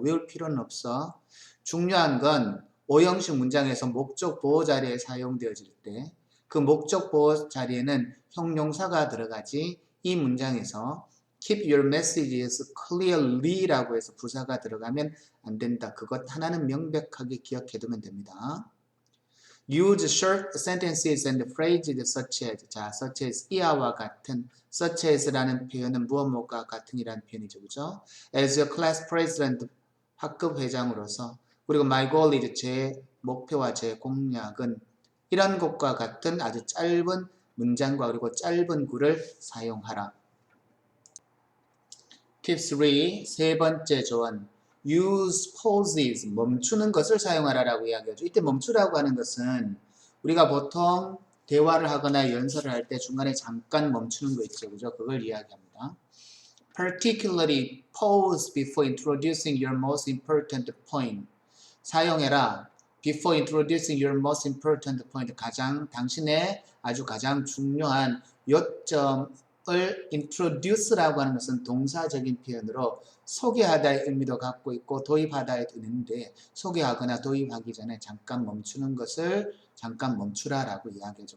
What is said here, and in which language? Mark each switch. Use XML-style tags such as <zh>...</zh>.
<ko>외울 필요는 없어. 중요한 건 오형식 문장에서 목적 보호 자리에 사용되어질 때 그 목적 보호 자리에는 형용사가 들어가지 이 문장에서</ko> <en>keep your messages clearly</en> <ko>라고 해서 부사가 들어가면 안 된다. 그것 하나는 명백하게 기억해두면 됩니다.</ko> <en>Use short sentences and phrases such as</en> <ko>자, such as 이하와 같은 such as라는 표현은 무엇과 같은이라는 표현이죠. 그죠?</ko> <en>As a class president</en> <ko>학급 회장으로서 그리고</ko> <en>my goal is</en> <ko>제 목표와 제 공약은 이런 것과 같은 아주 짧은 문장과 그리고 짧은 구를 사용하라. Tip 3, 세 번째 조언.</ko> <en>Use pauses,</en> <ko>멈추는 것을 사용하라라고 이야기하죠. 이때 멈추라고 하는 것은 우리가 보통 대화를 하거나 연설을 할 때 중간에 잠깐 멈추는 거 있죠. 그죠? 그걸 이야기합니다.</ko> <en>Particularly pause before introducing your most important point.</en> <ko>사용해라.</ko> <en>Before introducing your most important point.</en> <ko>당신의 아주 가장 중요한 요점을 introduce라고 하는 것은 동사적인 표현으로 소개하다의 의미도 갖고 있고 도입하다의 의미인데 소개하거나 도입하기 전에 잠깐 멈추는 것을 잠깐 멈추라라고 이야기하죠.</ko>